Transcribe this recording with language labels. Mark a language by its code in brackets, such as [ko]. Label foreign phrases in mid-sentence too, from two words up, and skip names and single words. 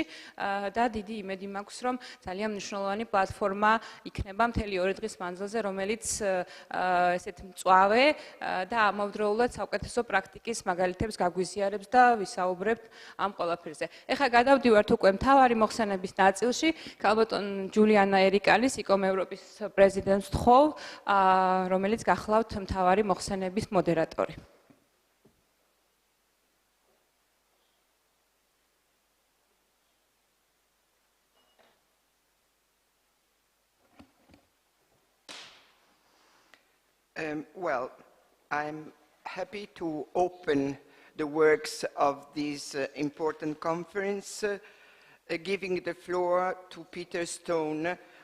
[ka] და დიდი იმედი მაქვს, რომ ძალიან მნიშვნელოვანი პლატფორმა იქნება მთელი 2 დღის მანძილზე, რომელიც ესეთ მწვავე და ამავდროულად საუკეთესო პრაქტიკის მაგალითებს გაგვიზიარებს და ვისაუბრებთ ამ ყველაფერზე. ეხლა გადავდივართ უკვე მთავარი მოხსენების ნაწილში. ქალბატონ ჯულიანა ერიკანის ICOM ევროპის პრეზიდენტს ვთხოვ, რომელიც გახლავთ მთავარი მოხსენების მოდერატორი. [en] Well, I'm happy to open the works of this important conference, giving the floor to Peter Stone,